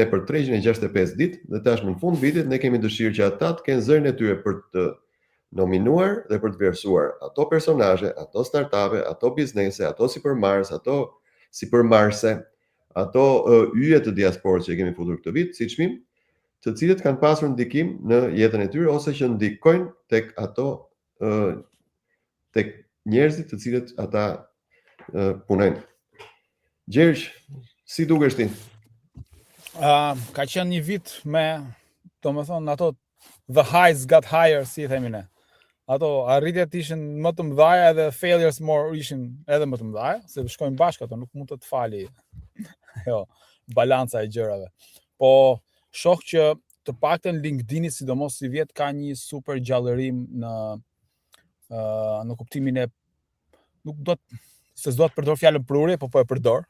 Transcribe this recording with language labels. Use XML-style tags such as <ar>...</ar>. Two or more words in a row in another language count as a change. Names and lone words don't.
<sq>për 365 ditë dhe tashmë në fund vitit ne kemi dëshirë që ata të kenë zërin e tyre për të nominuar dhe për të vlerësuar ato personazhe, ato startupe, ato biznese, ato sipërmarrës, ato sipërmarrëse, ato yje të diasporës që kemi futur këtë vit si çmim, të cilët kanë pasur ndikim në jetën e tyre ose që ndikojnë tek ato tek njerëzit të cilët ata punojnë. Gjergj, si dukesh ti? Ka qenë një vit me, domethënë ato</sq> <en>the highs got higher,</en> <sq>si themi ne. Ato arritjet ishin më të mëdha edhe failures ishin edhe më të mëdha, se shkojnë bashkë ato, nuk mund të fali jo, balanca e gjërave. Po shoh që të paktën LinkedIn-i, sidomos si vjet, ka një super gjallërim në kuptimin e nuk do të përdor fjalën prurje, po e përdor.</sq>